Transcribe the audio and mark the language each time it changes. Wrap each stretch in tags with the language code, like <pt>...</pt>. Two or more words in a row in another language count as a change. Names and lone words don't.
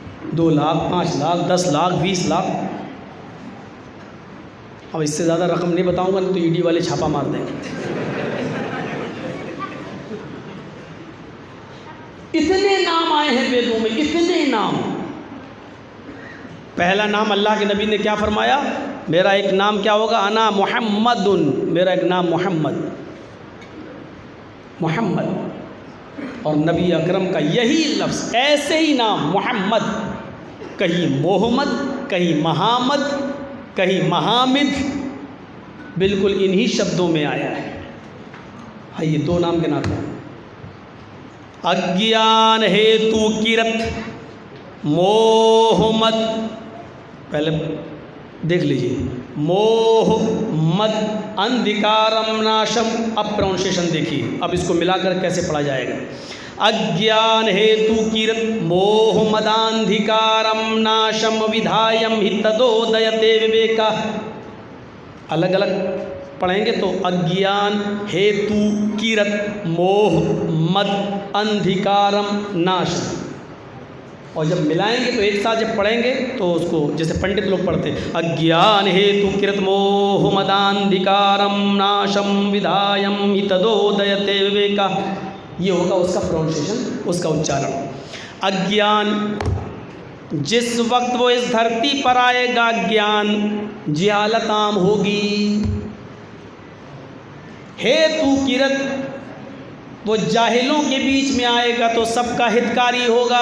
<ur>2 लाख 5 लाख 10 लाख 20 लाख। अब इससे ज़्यादा रقم نہیں بتاؤں گا تو ED والے چھاپا مار دیں گے۔ اتنے نام آئے ہیں ویدوں میں، اتنے نام۔ پہلا نام اللہ کے نبی نے کیا فرمایا؟ میرا ایک نام کیا ہوگا؟ انا محمد، میرا ایک نام محمد، محمد۔ اور نبی اکرم کا یہی لفظ، ایسے ہی نام محمد، کہیں محمد، کہیں محمد، کہیں محامد، بالکل انہی شبدوں میں آیا ہے۔ آئیے 2 نام کے نام ہیں۔</ur> <sa>अज्ञान हेतु कृत मोह मद,</sa> <ur>پہلے دیکھ لیجئے،</ur> <sa>मोह मद अन्धकारं नाशं.</sa> <ur>اب پروننسیشن دیکھیے، اب اس کو ملا کر کیسے پڑھا جائے گا۔</ur> <sa>अज्ञान हेतु कृत मोहमदान्धकारं नाशं विधायं हितदोदिते विवेका.</sa> <ur>الگ الگ پڑھیں گے تو</ur> <sa>अज्ञान हेतु कृत मोह मद अन्धकारं नाशं,</sa> <ur>اور جب ملائیں گے تو ایک ساتھ جب پڑھیں گے تو اس کو جیسے پنڈت لوگ پڑھتے ہیں،</ur> <sa>अज्ञान हेतु कृत मोहमदान्धकारं नाशं विधायं हितदोदिते विवेका,</sa> <ur>یہ ہوگا اس کا پروننسیشن، اس کا اچارن۔ اگیان، جس وقت وہ اس دھرتی پر آئے گا گیان، جہالت عام ہوگی۔</ur> <sa>हेतु कृत,</sa> <ur>وہ جاہلوں کے بیچ میں آئے گا تو سب کا ہتکاری ہوگا۔</ur>